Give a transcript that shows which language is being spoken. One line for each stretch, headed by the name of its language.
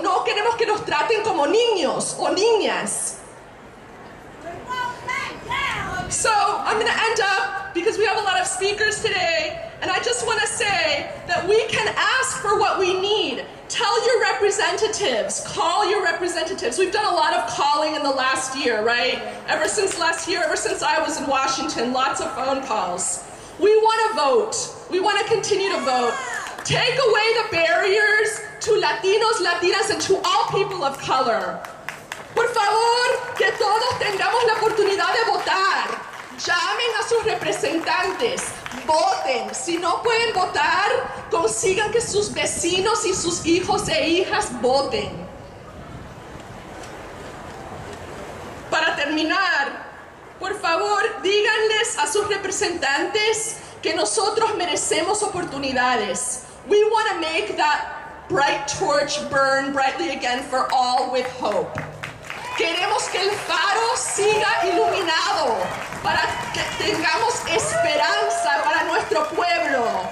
Spanish: No queremos que nos traten como niños o niñas.
English: So I'm going to end up, because we have a lot of speakers today, and I just want to say that we can ask for what we need. Tell your representatives, call your representatives. We've done a lot of calling in the last year, right? Ever since last year, ever since I was in Washington, lots of phone calls. We want to vote. We want to continue to vote. Take away the barriers to Latinos, Latinas, and to all people of color.
Spanish: Por favor, que todos tengamos la oportunidad de votar. Llamen a sus representantes, voten. Si no pueden votar, consigan que sus vecinos y sus hijos e hijas voten. Para terminar, por favor, díganles a sus representantes que nosotros merecemos oportunidades.
English: We want to make that bright torch burn brightly again for all with hope.
Spanish: Queremos que el faro siga iluminado para que tengamos esperanza para nuestro pueblo.